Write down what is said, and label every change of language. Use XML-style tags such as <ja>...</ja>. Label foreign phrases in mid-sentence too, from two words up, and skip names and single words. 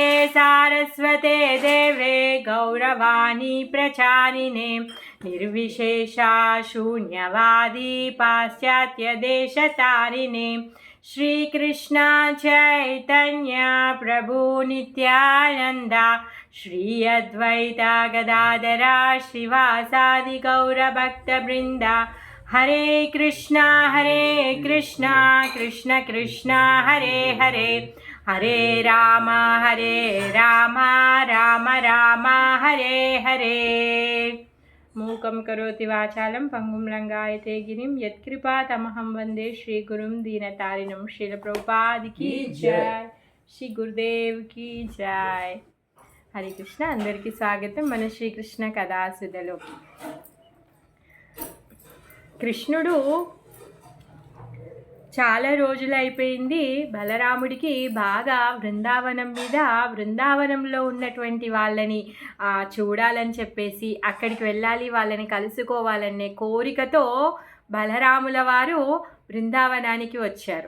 <sa>सारस्वते देवे गौरवाणी प्रचारिणे निर्विशेषा शून्यवादी पाश्चात्यदेशतारिणे श्रीकृष्ण चैतन्य प्रभु नित्यानंदा श्री अद्वैता गदाधरा श्रीवासादि गौरभक्तवृंदा हरे कृष्णा कृष्ण कृष्ण हरे हरे हरे राम राम राम हरे हरे। मूकं करोति वाचालं पंगुं लंघयते गिरिं यत्कृपातमहं वन्दे श्रीगुरुं दीनतारिणं।</sa> <hi>श्रील प्रभुपाद की जय, श्री गुरुदेव की जय।</hi> <te>హరే కృష్ణ అందరికీ స్వాగతం మన శ్రీకృష్ణ కథాసుధలోకి। కృష్ణుడు చాలా రోజులు అయిపోయింది బలరాముడికి బాగా బృందావనంలో ఉన్నటువంటి వాళ్ళని చూడాలని చెప్పేసి అక్కడికి వెళ్ళాలి, వాళ్ళని కలుసుకోవాలనే కోరికతో బలరాముల వారు బృందావనానికి వచ్చారు.</te>